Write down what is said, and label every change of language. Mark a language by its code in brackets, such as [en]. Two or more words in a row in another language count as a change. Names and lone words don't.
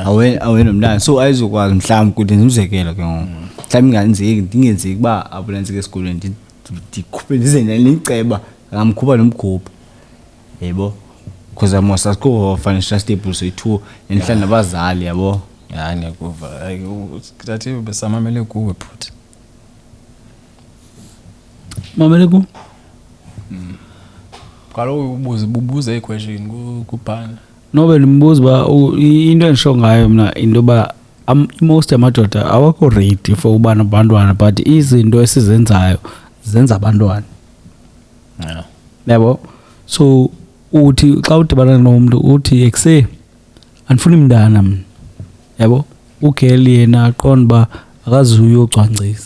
[xh] awena umntana so ayizokwazi mhlawumbi kude ndimzekelo ke ngoku mhlawumbi ndingenzeki uba abulenzeke esikolweni ndikhuphe ndize neliceba ngamkhupha nomkhupha yebo because mos asikho [en] financial stable [xh] soyi-2 endihlala nabazali yabo ya ndiyakuva ngathi besamamele kuwe bhuti Mamele ku? kaloku bubuze iquestion kubhana Nobe nimbuza ba into engisho ngayo mina into ba most amadoda awakho [en] ready for [xh] uba nabantwana but izinto esizenzayo zenza abantwana. yeah Yabo. So uthi xa udibana nomuntu uthi ekuse anifuni umntana mina. Yabo. Ugeli yena aqonda ba akazuyo ucwangcisa.